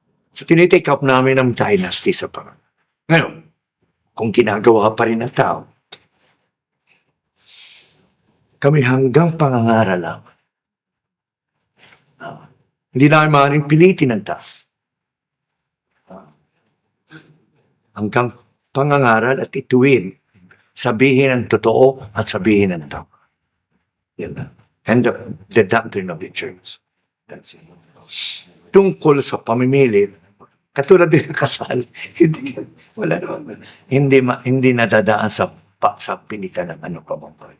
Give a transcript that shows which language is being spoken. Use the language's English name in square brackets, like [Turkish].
[Filipino] So, tinitake up namin ang dynasty sa parang. Ngayon, kung ginagawa pa rin ng tao, kami hanggang pangangaral lang. Hindi namin maaaring pilitin ng tao. Hanggang pangangaral at ituwin, sabihin ang totoo at sabihin ang tao. Yan na. [English] And the doctrine of the church. That's it. [Filipino] Tungkol sa pamimili, katulad din ng kasal, wala naman. Hindi nadadaan sa pilitan ng ano pa bang.